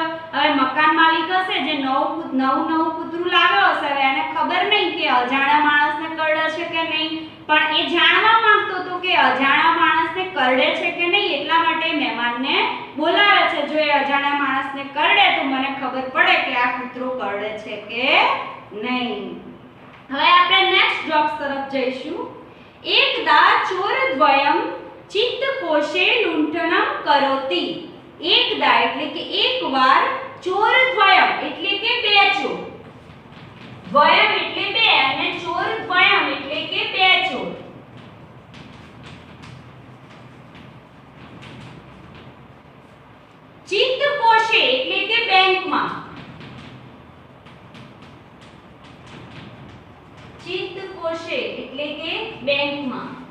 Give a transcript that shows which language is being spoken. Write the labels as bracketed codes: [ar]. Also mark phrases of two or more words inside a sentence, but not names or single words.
[gu] હવે મકાન માલિક હશે જે નવું કૂતરું લાવ્યો હશે, હવે એને ખબર નહીં કે અજાણ્યા માણસને કરડે છે કે નહીં, પણ એ જાણવા માંગતો હતો કે અજાણ્યા માણસને કરડે છે કે નહીં, એટલા માટે મહેમાનને બોલાવે છે। જો એ અજાણ્યા માણસને કરડે તો મને ખબર પડે કે આ કૂતરો કરડે છે કે નહીં। હવે આપણે નેક્સ્ટ જોક્સ તરફ જઈશું। [sa] एकदा चोरद्वयं चित्तकोशे लुंठनं करोति। [gu] एकदा એટલે કે એકવાર, ચોરદ્વયમ એટલે કે બે ચોર, દ્વયમ એટલે બે અને ચોરદ્વયમ એટલે કે બે ચોર। चित्तकोशे એટલે કે બેંકમાં, चित्तकोशे એટલે કે બેંકમાં।